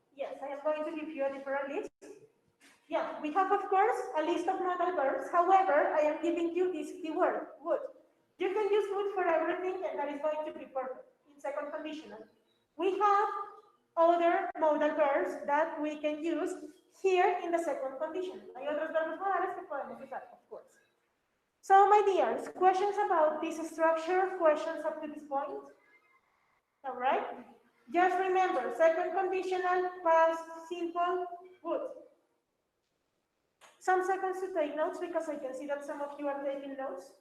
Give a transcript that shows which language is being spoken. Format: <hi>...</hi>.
<en>Yes, I am going to give you a different list. Yeah, we have, of course, a list of modal verbs. However, I am giving you this keyword, would. You can use would for everything, and that is going to be perfect in second conditional. We have other modal verbs that we can use here in the second condition.</en> <es>Hay otros verbos modales que podemos usar,</es> <en>of course. So, my dears, questions about this structure, questions up to this point? All right? Just remember, second conditional, past, simple, would. Some seconds to take notes because I can see that some of you are taking notes.</en>